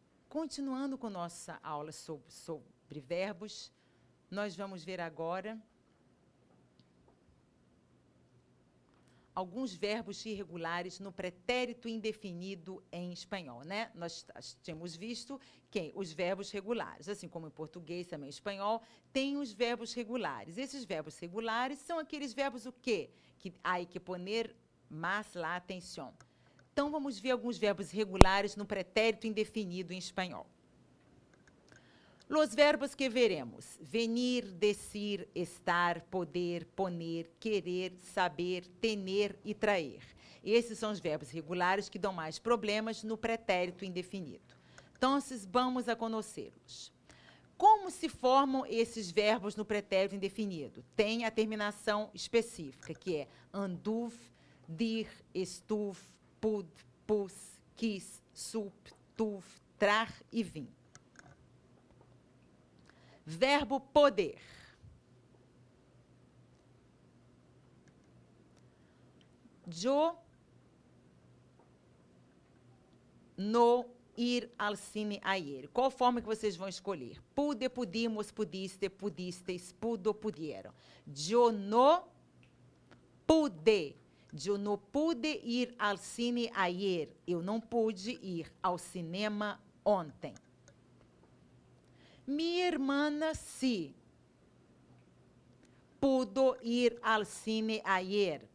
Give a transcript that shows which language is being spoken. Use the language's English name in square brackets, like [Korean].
[Portuguese] Continuando com nossa aula sobre verbos, nós vamos ver agora alguns verbos irregulares no pretérito indefinido em espanhol, né? Nós tínhamos visto que os verbos regulares, assim como em português, também em espanhol, tem os verbos regulares. Esses verbos regulares são aqueles verbos o quê? [Spanish] Que há que poner más la atención. [Portuguese] Então, vamos ver alguns verbos regulares no pretérito indefinido em espanhol. [Spanish] Los verbos que veremos: venir, decir, estar, poder, poner, querer, saber, tener e traer. [Portuguese] Esses são os verbos regulares que dão mais problemas no pretérito indefinido. Então, vamos a conhecê-los. Como se formam esses verbos no pretérito indefinido? Tem a terminação específica, que é anduv, dir, estuv, pud, pus, quis, sup, tuv, trar e vim. Verbo poder. [Spanish] Yo no ir al cine ayer. [Portuguese] Qual forma que vocês vão escolher? [Spanish] Pude, pudimos, pudiste, pudisteis, pudo, pudieron. Yo no pude. [Portuguese] Eu não pude ir ao [Spanish] cine ayer. [Portuguese] Eu não pude ir ao cinema ontem. Minha irmã [Spanish] sí pudo ir [Portuguese] ao [Spanish] cine ayer.